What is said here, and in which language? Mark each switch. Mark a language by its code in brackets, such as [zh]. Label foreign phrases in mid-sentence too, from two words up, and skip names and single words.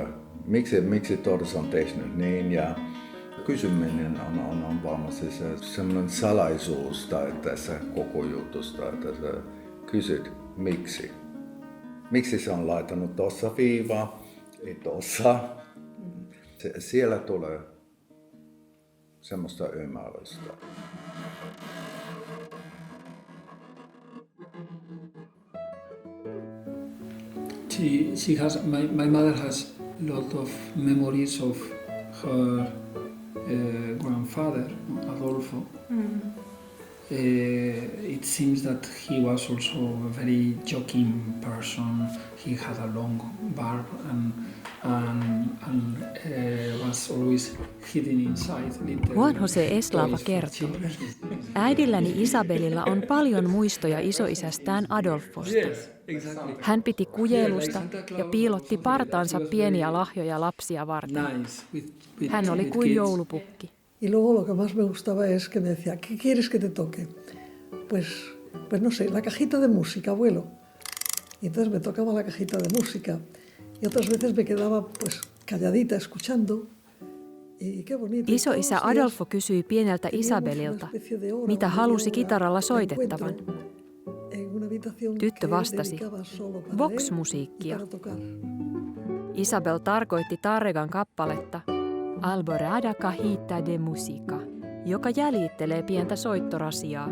[fi] Miksi Tors on tehnyt niin, ja kysyminen on varmasti semmoinen salaisuus tässä koko jutusta, että sä kysyt miksi. Miksi se on laittanut tuossa viivaa, ei tuossa. Siellä tulee semmoista ymmärrystä. [en] She has, my mother has a lot of memories of her grandfather, Adolfo. It seems that he was also a very joking person. He had a long barb and was always hidden inside. [fi] Juan José Eslava kertoo. Äidilläni Isabelilla on paljon muistoja isoisästään Adolfosta. Hän piti kujelusta ja piilotti partaansa pieniä lahjoja lapsia varten. Hän oli kuin joulupukki. [es] Y luego lo que más me gustaba es que me decía, ¿qué quieres que te toque? Pues no sé, la cajita de música, abuelo. Y entonces me tocaba la cajita de música. Y otras veces me quedaba pues calladita escuchando. Y qué bonito. [fi] Isoisä Adolfo kysyi pieneltä Isabelilta, mitä halusi kitaralla soitettavan. Tyttö vastasi, Vox-musiikkia. Isabel tarkoitti Tarregan kappaletta Alborada cajita de musica, joka jäljittelee pientä soittorasiaa.